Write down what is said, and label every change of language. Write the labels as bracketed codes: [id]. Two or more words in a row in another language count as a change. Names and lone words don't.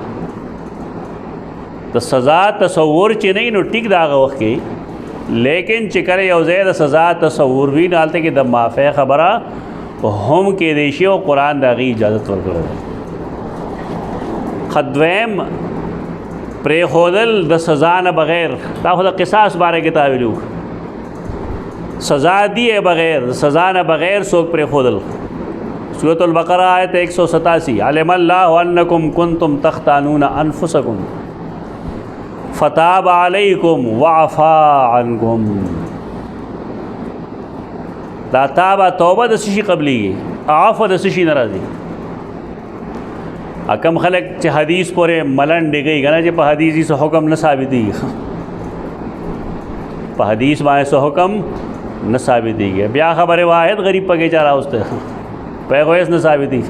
[ps] د سزا تصور چې نه وي نو ټیک د هغه وخت کې، لیکن چې کله یو ځای د سزا تصور وي نو هلته کې د معافی خبره هم کېدی شي او قرآن د هغې اجازت ورکړی دی. دویم پرېښودل د سزا نه بغیر، دا خو د قصاص باره کې تعویل وکړو، سزا دی بغیر، سزا نه بغیر څوک پرېښودل. [ar] سورة البقرہ آیت 187 علم اللہ انکم کنتم تختانون انفسکم فتاب علیکم وعفا عنکم. [ps] دا تابه توبه د سشي قبلی، عفو د سشي ناراضي. کم خلک چې حدیث پورې ملن ډیږي کنه چې په حدیث هیڅ حکم نه ثابتېږي، په حدیث باندې څه حکم نه ثابتېږي، بیا خبره واحد غریب پکې چا راوسته په هغه هیڅ نه ثابتېږي.